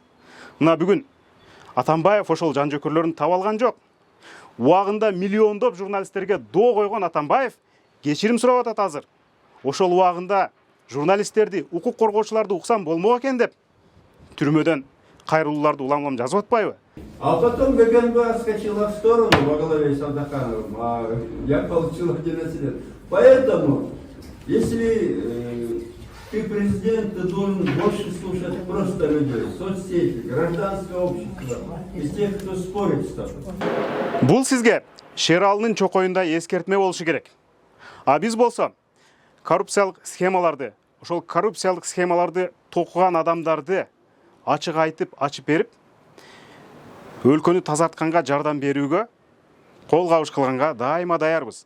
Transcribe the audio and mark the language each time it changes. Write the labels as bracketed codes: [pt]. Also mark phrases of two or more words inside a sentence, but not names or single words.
[ky] Мына бүгүн Атамбаев ошол жан жөкөрлөрүн таба алган жок. Убагында миллиондоп журналисттерге доо койгон Атамбаев кечирим сурап атат азыр. Ошол убагында журналисттерди, укук коргоочуларды уксам болмок экен деп түрмөдөн кайрылууларды улам-улам жазып атпайбы? [ru] А потом ГКНБ скочила в сторону во главе с Сандакановым, а я получил 11 лет. Поэтому, если ты президент, ты должен больше слушать просто людей, соцсети, гражданское общество, из тех, кто спорит с тобой. [ky] Бул сизге Шералынын чокоюндай эскертме болушу керек. А биз болсо коррупциялык схемаларды, ошол коррупциялык схемаларды токуган адамдарды ачык айтып, ачып берип, өлкөнү тазартканга жардам берүүгө, кол кабыш кылганга дайыма даярбыз.